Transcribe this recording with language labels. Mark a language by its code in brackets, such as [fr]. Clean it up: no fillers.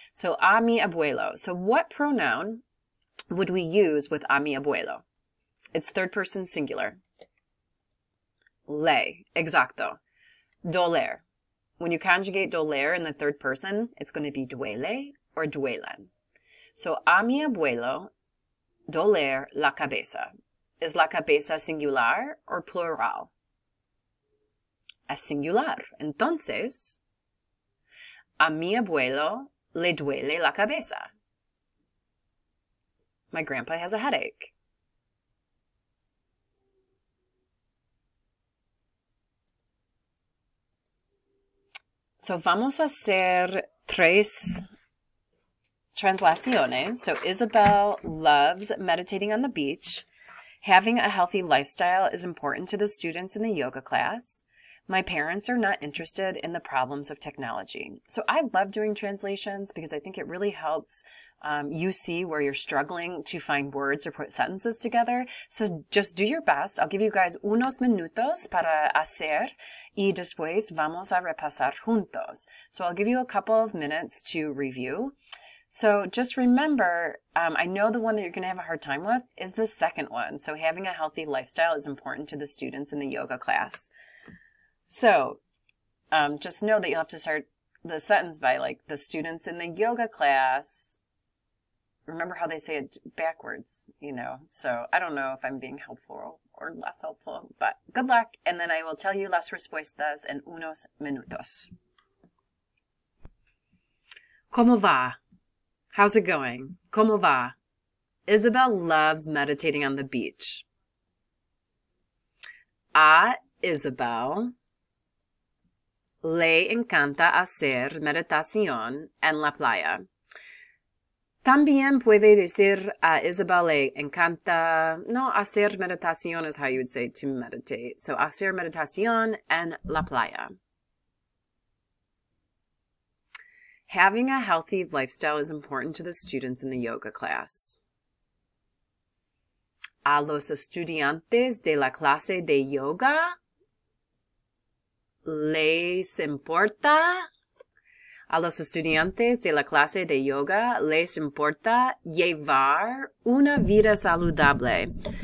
[en] So [es] a mi abuelo. [en] So what pronoun would we use with a mi abuelo? It's third person singular. Le, exacto. Doler. When you conjugate doler in the third person, it's going to be duele or duelen. [es] So a mi abuelo, doler la cabeza. [en] Is la cabeza singular or plural? [es] Es singular. Entonces, a mi abuelo le duele la cabeza. [en] My grandpa has a headache. [es] So vamos a hacer tres translaciones. [en] So Isabel loves meditating on the beach. Having a healthy lifestyle is important to the students in the yoga class. My parents are not interested in the problems of technology. So I love doing translations because I think it really helps you see where you're struggling to find words or put sentences together. So just do your best. I'll give you guys [es] unos minutos para hacer y después vamos a repasar juntos. [en] So I'll give you a couple of minutes to review. So just remember, I know the one that you're going to have a hard time with is the second one. So having a healthy lifestyle is important to the students in the yoga class. So just know that you'll have to start the sentence by like the students in the yoga class. Remember how they say it backwards, So I don't know if I'm being helpful or less helpful, but good luck. And then I will tell you [es] las respuestas en unos minutos. ¿Cómo va? [en] How's it going? [es] ¿Cómo va? [en] Isabel loves meditating on the beach. [es] A Isabel le encanta hacer meditación en la playa. También puede decir a Isabel le encanta, no, hacer meditación [en] is how you would say to meditate. [es] So hacer meditación en la playa. [en] Having a healthy lifestyle is important to the students in the yoga class. [es] A los estudiantes de la clase de yoga les importa. A los estudiantes de la clase de yoga les importa llevar una vida saludable.